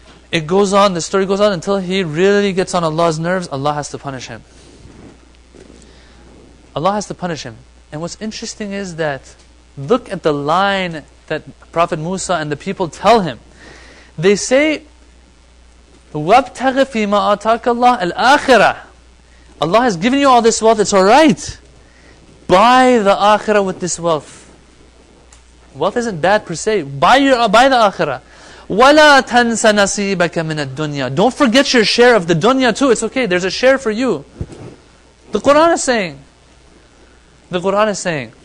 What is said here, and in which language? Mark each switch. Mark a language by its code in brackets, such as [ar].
[en] It goes on, the story goes on until he really gets on Allah's nerves. Allah has to punish him. Allah has to punish him. And what's interesting is that, look at the line that Prophet Musa and the people tell him. They say, [ar] وَابْتَغِ فِي مَا آتَاكَ اللَّهُ الْآخِرَةِ. [en] Allah has given you all this wealth, it's alright. Buy the akhirah with this wealth. Wealth isn't bad per se. Buy the akhirah. [ar] وَلَا تَنْسَ نَصِيبَكَ مِنَ الدُّنْيَا. [en] Don't forget your share of the dunya too. It's okay, there's a share for you. The Quran is saying. The Quran is saying.